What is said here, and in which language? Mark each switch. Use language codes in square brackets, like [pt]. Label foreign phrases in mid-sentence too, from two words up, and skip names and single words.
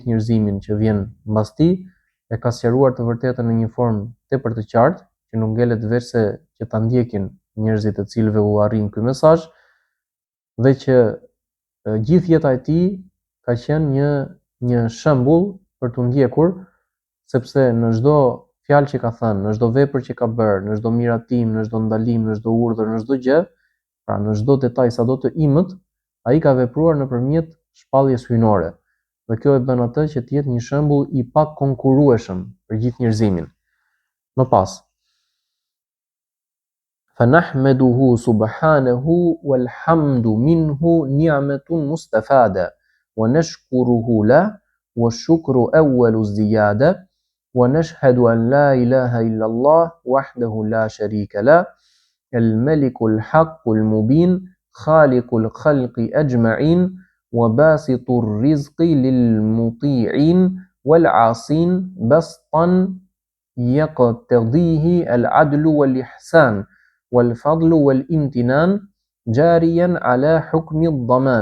[sq] njerëzimin që vjen mbas tij, e ka sqaruar të vërtetën në një formë tepër të qartë, që nuk ngelet veçse që ta ndjekin njerëzit të cilëve u arrin ky mesazh, dhe që gjithë jeta e tij ka qenë një shembull për tu ndjekur, sepse në çdo fjalë që ka thënë, në çdo vepër që ka bërë, në çdo miratim, në çdo ndalim, në çdo urdhër, në çdo gjë, pra në çdo detaj sado të imët, ai ka vepruar nëpërmjet shpalljes hyjnore. Dhe kjo e bën atë që të jetë një shembull i pakonkurrueshëm për gjithë njerëzimin. Më pas, [ar] فنحمده سبحانه والحمد منه نعمة مستفادة ونشكره له والشكر أول الزيادة ونشهد أن لا إله إلا الله وحده لا شريك له الملك الحق المبين خالق الخلق أجمعين وباسط الرزق للمطيعين والعاصين بسطا يقتضيه العدل والإحسان والفضل والامتنان جاريا على حكم الضمان.